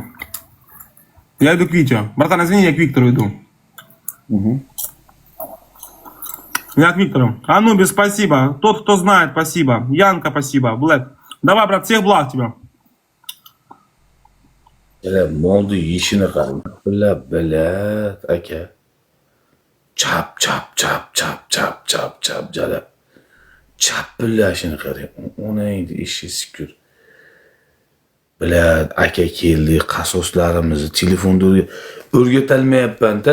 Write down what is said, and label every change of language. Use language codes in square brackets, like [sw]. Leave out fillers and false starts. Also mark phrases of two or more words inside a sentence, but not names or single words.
[ru] Я иду к Вите. Братан, извини, я к Виктору иду. Я к Виктору. Анубис, спасибо. Тот, кто знает, спасибо. Янка, спасибо. Блэк. Давай, брат, всех благ тебе. [uz] Bela molni yeyishini qarang. Bilab, aka. Chap, jalab. Chapillashini qarang. Onangni ishi sikur. Bilad, aka keldi, qasoslarimizni telefonda o'rgatolmayapman-da.